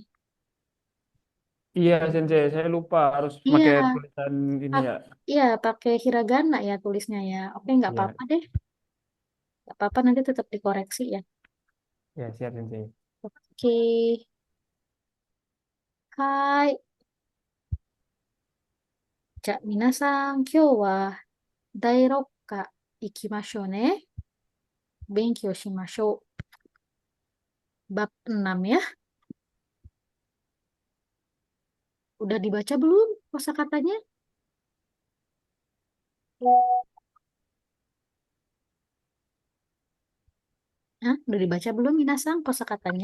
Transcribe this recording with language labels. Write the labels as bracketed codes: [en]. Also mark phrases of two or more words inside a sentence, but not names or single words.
[id] Iya, Sensei, saya lupa harus pakai Iya, tulisan ini pak, ya. iya pakai hiragana ya tulisnya ya. Oke, nggak Iya, apa-apa deh. Nggak apa-apa, nanti tetap dikoreksi ya. ya siap, Sensei. Oke, hai. [ja] じゃあ、皆さん、今日は第6課行きましょうね。勉強しましょう。 [id] Bab 6 ya. Udah dibaca belum kosakatanya? Hah? Udah dibaca belum, Minasang, kosakatanya?